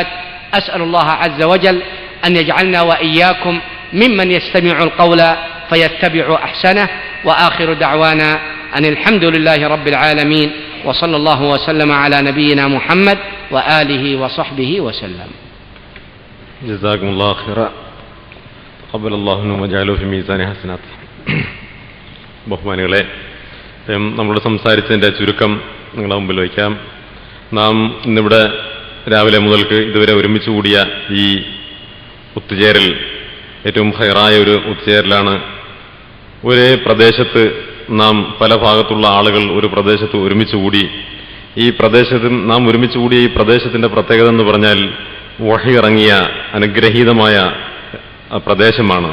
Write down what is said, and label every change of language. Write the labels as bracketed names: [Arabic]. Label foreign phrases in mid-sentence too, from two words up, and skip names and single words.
[Arabic] أسأل الله عز وجل أن يجعلنا وإياكم ممن يستمع القول فيتبع أحسنه، وآخر دعوانا أن الحمد لله رب العالمين، وصلى الله وسلم على نبينا محمد وآله وصحبه وسلم. جزاكم الله خيرا. قبل الله وجعله في ميزان حسنات. [Malayalam] ബഹുമാനികളെ, നമ്മൾ സംസാരിച്ചതിൻ്റെ ചുരുക്കം നിങ്ങളുടെ മുമ്പിൽ വയ്ക്കാം. നാം ഇന്നിവിടെ രാവിലെ മുതൽക്ക് ഇതുവരെ ഒരുമിച്ച് കൂടിയ ഈ ഒത്തുചേരൽ ഏറ്റവും ഹൈറായ ഒരു ഒത്തുചേരലാണ്. ഒരേ പ്രദേശത്ത് നാം പല ഭാഗത്തുള്ള ആളുകൾ ഒരു പ്രദേശത്ത് ഒരുമിച്ച് കൂടി, ഈ പ്രദേശത്ത് നാം ഒരുമിച്ച് കൂടിയ ഈ പ്രദേശത്തിൻ്റെ പ്രത്യേകത എന്ന് പറഞ്ഞാൽ വഹി ഇറങ്ങിയ അനുഗ്രഹീതമായ പ്രദേശമാണ്.